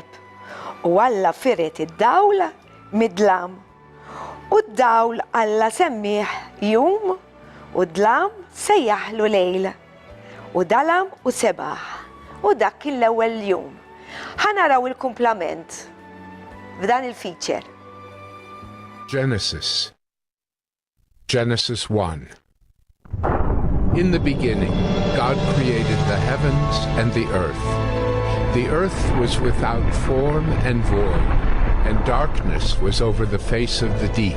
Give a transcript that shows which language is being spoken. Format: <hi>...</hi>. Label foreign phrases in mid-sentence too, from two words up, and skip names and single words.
<mt>U Alla firet id-dawl mid-dlam. U d-dawl Alla semmih jum u d-dlam sejjaħlu lejl. U dalam u sebaħ. U dak kien l-ewwel jum. Ħanaraw il-kumplament f'dan il-feature. Genesis 1.</mt> <en>In the beginning, God created the heavens and the earth. The earth was without form and void, and darkness was over the face of the deep.</en>